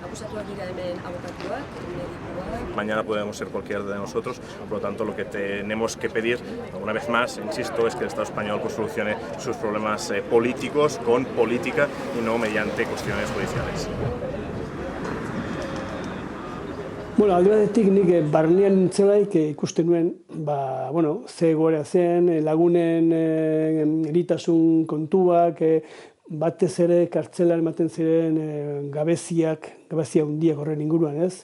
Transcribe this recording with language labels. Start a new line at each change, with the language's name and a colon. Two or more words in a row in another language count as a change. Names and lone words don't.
Spanish: Mañana podemos ser cualquiera de nosotros, por lo tanto lo que tenemos que pedir, una vez más, insisto, es que el Estado español pues, solucione sus problemas políticos con política y no mediante cuestiones judiciales.
Basque: Bueno, alde batetik nik barnean nintzelaik ikusten nuen, ze egoera zen, lagunen eritasun kontuak, batez ere kartzelan ematen ziren gabezia handiak horren inguruan, ez?